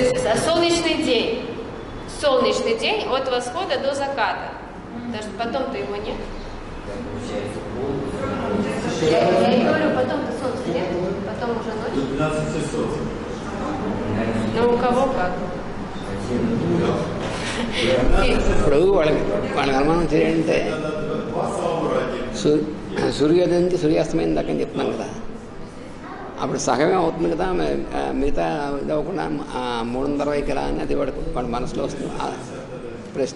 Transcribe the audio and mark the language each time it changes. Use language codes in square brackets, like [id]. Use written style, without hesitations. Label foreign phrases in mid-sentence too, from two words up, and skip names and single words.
[ru] есть солнечный день от восхода до заката. Потому что потом-то его нет. Получается Я и говорю, потом-то солнца нет, потом уже ночь. 12 часов. Ну у кого как. [te] ఇప్పుడు వాళ్ళకి అనుమానం చేయంటే సూర్యోదయం నుంచి సూర్యాస్తమయం దాకా అని చెప్తున్నాను కదా, అప్పుడు సగమే అవుతుంది కదా, మిగతా ఇది అవ్వకుండా 360 ఎలా అని అది వాడి మనసులో వస్తుంది ఆ ప్రశ్న.